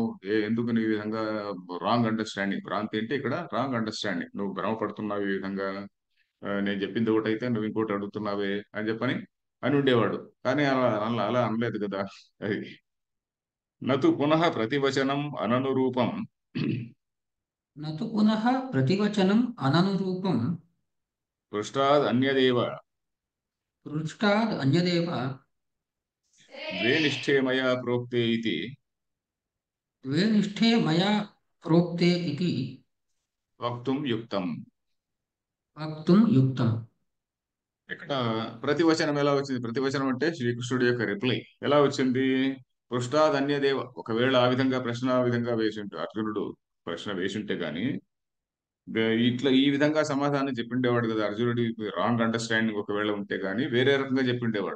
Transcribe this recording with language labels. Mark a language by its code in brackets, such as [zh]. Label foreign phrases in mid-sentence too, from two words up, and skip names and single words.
[te] ఎందుకు నీ విధంగా [en] wrong understanding? [te] భ్రాంతి అంటే ఇక్కడ [en] wrong understanding. [te] నువ్వు భ్రమపడుతున్నావు ఈ విధంగా. నేను చెప్పింది ఒకటైతే నువ్వు ఇంకోటి అడుగుతున్నావే అని చెప్పని అని ఉండేవాడు. కానీ అలా అలా అలా అనలేదు కదా. అది [sa] నతు పునః ప్రతివచనం అననురూపం न तु पुनः प्रतिवचनम् अननुरूपं పృష్టాద్ అన్యదేవ पृष्ठाद् अन्यदेव ద్వే నిష్ఠే మయా ప్రోక్తే ఇతి द्वे निष्ठे मया प्रोक्ते इति వక్తుం యుక్తం. वक्तुं युक्तम्। [te] ఇక్కడ ప్రతివచనం ఎలా వచ్చింది? ప్రతివచనం అంటే శ్రీకృష్ణుడి యొక్క రిప్లై ఎలా వచ్చింది? [sa] పృష్టాద్ అన్యదేవ, [te] ఒకవేళ ఆ విధంగా ప్రశ్న ఆ విధంగా వేసింటే, అర్జునుడు ప్రశ్న వేసింటే గాని ఇట్లా ఈ విధంగా సమాధానం చెప్పిండేవాడు కదా. అర్జునుడి [en] wrong understanding [te] ఒకవేళ ఉంటే గాని వేరే రకంగా చెప్పిండేవాడు.